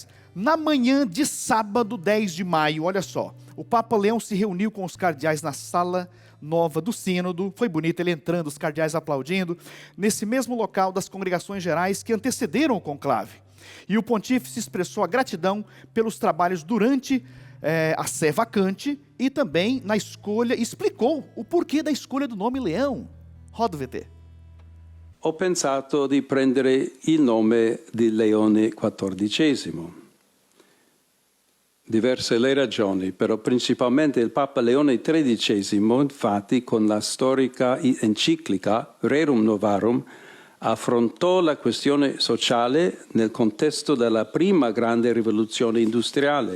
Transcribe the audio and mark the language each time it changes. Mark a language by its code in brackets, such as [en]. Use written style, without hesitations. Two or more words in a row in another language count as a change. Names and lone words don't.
[pt] Na manhã de sábado, 10 de maio, olha só, o Papa Leão se reuniu com os cardeais na sala nova do sínodo, foi bonito ele entrando, os cardeais aplaudindo, nesse mesmo local das congregações gerais que antecederam o conclave. E o pontífice expressou a gratidão pelos trabalhos durante a sé vacante e também na escolha, explicou o porquê da escolha do nome Leão. Roda o VT. [it] Ho pensato di prendere il nome di Leone XIV. Diverse le ragioni, però principalmente il Papa Leone XIII, infatti, con la storica enciclica Rerum Novarum, affrontò la questione sociale nel contesto della prima grande rivoluzione industriale.